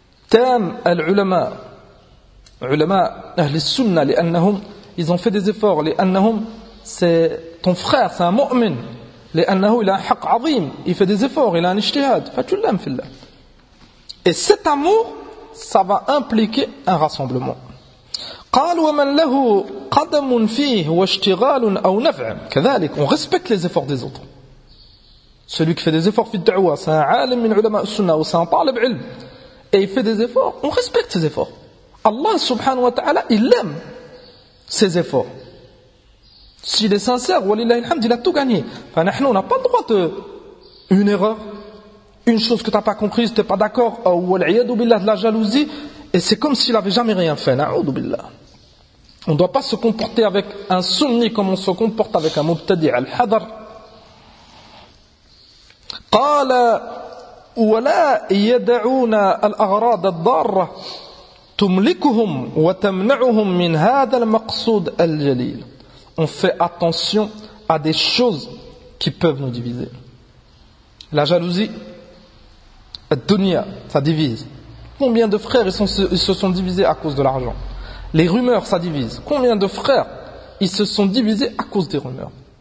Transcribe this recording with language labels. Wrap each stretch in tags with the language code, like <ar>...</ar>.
<ar>Tam al-ulama ulama ahli as-sunna li'annahum</ar> <fr>ils ont fait des efforts li'annahum c'est ton frère, c'est un mu'min. لأنه il a un haq azim, il fait des efforts, il a un ijtihad. Et cet amour, ça va impliquer un rassemblement.</fr> <ar>قال ومن له قدم فيه واشتغال أو نفع كذلك.</ar> <fr>On respecte les efforts des autres. Celui qui fait des efforts في الدعوة, c'est un</fr> <ar>alim min ulama sunna,</ar> <fr>ou c'est un talib ilm. Et il fait des efforts, on respecte ses efforts. Allah subhanahu wa ta'ala, il aime ses efforts. S'il est sincère, walillahi alhamd, il a tout gagné. Enfin, nous, on n'a pas le droit de... une erreur, une chose que tu n'as pas comprise, tu n'es pas d'accord, ou al-iyadu billah, de la jalousie, et c'est comme s'il n'avait jamais rien fait. Na'udu billah. On ne doit pas se comporter avec un sunni comme on se comporte avec un mubtadi al-hadar.</fr> <ar>Qala ولا يدعون الأغراض الضارة تملكهم وتمنعهم من هذا المقصود الجليل.</ar> <fr>On fait attention à des choses qui peuvent nous diviser. La jalousie, الدنيا, ça divise. Combien de frères ils se sont divisés à cause de l'argent? Les rumeurs, ça divise. Combien de frères ils se sont divisés à cause des rumeurs?</fr>